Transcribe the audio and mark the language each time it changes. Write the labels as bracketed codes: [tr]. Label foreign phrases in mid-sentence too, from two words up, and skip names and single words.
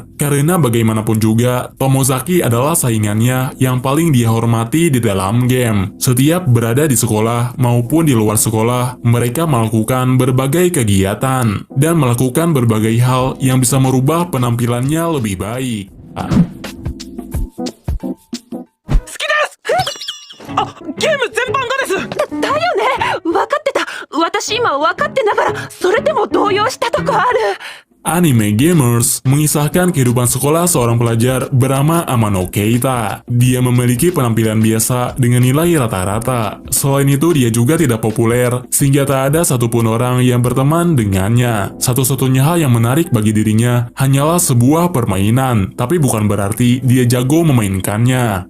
[id] Karena bagaimanapun juga, Tomozaki adalah saingannya yang paling dia hormati di dalam game. Setiap berada di sekolah maupun di luar sekolah, mereka melakukan berbagai kegiatan dan melakukan berbagai hal yang bisa merubah penampilannya lebih baik. [ja] ゲーム全般がです。だよね、分かってた。私今分かってながらそれでも動揺したとこある。 [id] Anime Gamers mengisahkan kehidupan sekolah seorang pelajar bernama Amano Keita. Dia memiliki penampilan biasa dengan nilai rata-rata. Selain itu, dia juga tidak populer, sehingga tak ada satupun orang yang berteman dengannya. Satu-satunya hal yang menarik bagi dirinya hanyalah sebuah permainan, tapi bukan berarti dia jago memainkannya.